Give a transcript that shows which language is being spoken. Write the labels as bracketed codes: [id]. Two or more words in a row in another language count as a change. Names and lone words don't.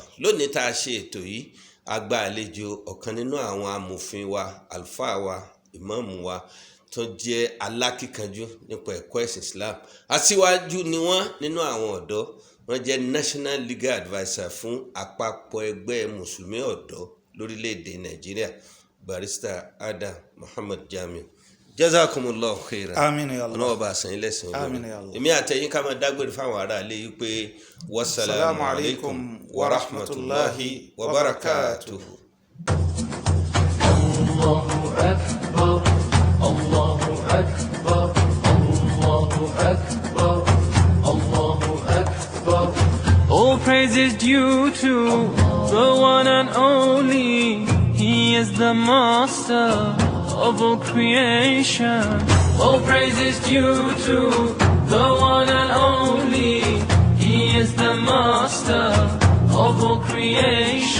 [yo] lónìí tá a ṣe ètò yìí a gba àlejò ọ̀kan nínú àwọn amòfin wa àlùfáà wa ìmáàmù wa tó jẹ́ alákìkanjú nípa ẹ̀kọ́ ẹ̀sìn Islam aṣíwájú ni wọ́n nínú àwọn ọ̀dọ́ wọ́n jẹ́ [en] national legal adviser [yo] fún àpapọ̀ ẹgbẹ́ mùsùlùmí ọ̀dọ́ lórílẹ̀‐èdè Nàìjíríà barrister Adam Muhammad Jamiu [ar] جزاكم الله خيرا. آمين يا الله. [yo] ọlọ́wọ́ bá a sàn yín lẹ́sìn [ar] آمين يا الله. [yo] èmi àtẹ̀yìn ká máa dágbére fáwọn ará ilé yìí pé [ar] والسلام عليكم ورحمة الله وبركاته. الله أكبر، الله أكبر، الله أكبر، الله أكبر. [en] All praise is due to the one and only. He is the master of all creation. All praise is due to the one and only. He is the master of all creation.